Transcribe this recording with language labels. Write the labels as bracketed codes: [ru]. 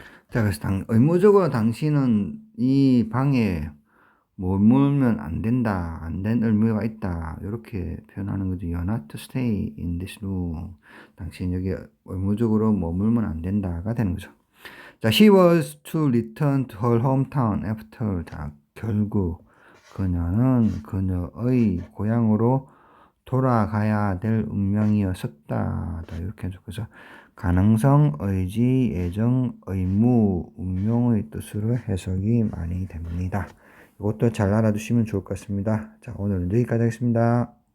[ko] 자, 그래서 의무적으로 당신은 이 방에 머물면 안 된다, 안 된 의무가 있다, 이렇게 표현하는 거죠. [en] You are not to stay in this room. [ko] 당신 여기 의무적으로 머물면 안 된다가 되는 거죠. [en] 자, she was to return to her hometown after. [ko] 자, 결국 그녀는 그녀의 고향으로 돌아가야 될 운명이었었다. 이렇게 해서 그래서 가능성, 의지, 예정, 의무, 운명의 뜻으로 해석이 많이 됩니다. 이것도 잘 알아두시면 좋을 것 같습니다. 자, 오늘은 여기까지 하겠습니다.